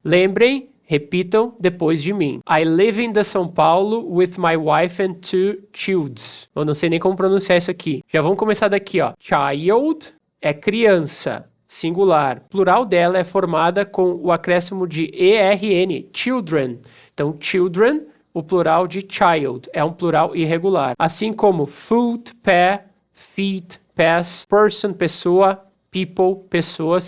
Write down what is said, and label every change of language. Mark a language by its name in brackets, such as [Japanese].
[Portuguese] Lembrem, repitam depois de mim. [English] I live in São Paulo with my wife and 2 children. [Portuguese] Eu não sei nem como pronunciar isso aqui. Já vamos começar daqui, ó. Child é criança, singular. Plural dela é formada com o acréscimo de ERN, children. Então, children, o plural de child, é um plural irregular. Assim como foot, pé, feet, pés, person, pessoa, people, pessoas.